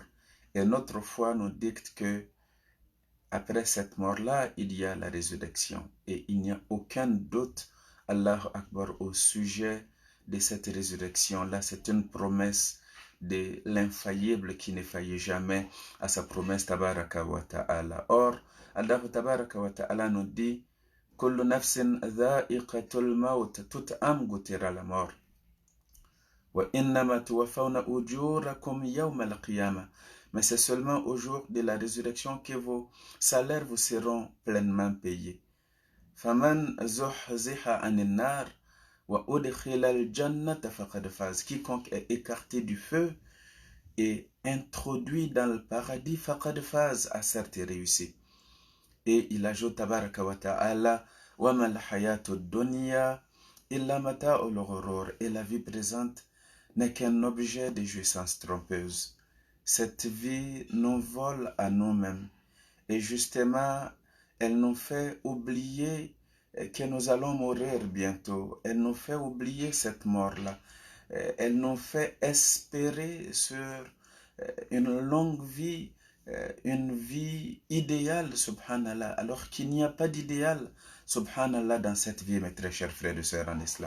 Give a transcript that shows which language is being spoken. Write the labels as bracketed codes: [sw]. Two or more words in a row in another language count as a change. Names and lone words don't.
[fr] Et notre foi nous dicte que après cette mort-là, il y a la résurrection. Et il n'y a aucun doute, [ar] الله أكبر, [fr] au sujet de cette résurrection-là. C'est une promesse de l'infaillible qui ne faillit jamais à sa promesse [ar] تبارك وتعالى. [fr] Or, Allah [ar] تبارك وتعالى [fr] nous dit [ar] كل نفس ذائقة الموت, [fr] toute âme goûtera la mort. [ar] وإنما توفون أجوركم يوم القيامة. [fr] Mais c'est seulement au jour de la résurrection que vos salaires vous seront pleinement payés. [ar] فمن زحزح عن النار وأدخل الجنة فقد فاز. [fr] Quiconque est écarté du feu et introduit dans le paradis, [ar] فقد فاز, [fr] a certes réussi. Et il ajoute [ar] تبارك وتعالى وما الحياة الدنيا إلا متاع الغرور. [fr] Et la vie présente n'est qu'un objet de jouissance trompeuse. Cette vie nous vole à nous-mêmes. Et justement, elle nous fait oublier que nous allons mourir bientôt. Elle nous fait oublier cette mort-là. Elle nous fait espérer sur une longue vie, une vie idéale, subhanallah, alors qu'il n'y a pas d'idéal, subhanallah, dans cette vie, mes très chers frères et sœurs en islam.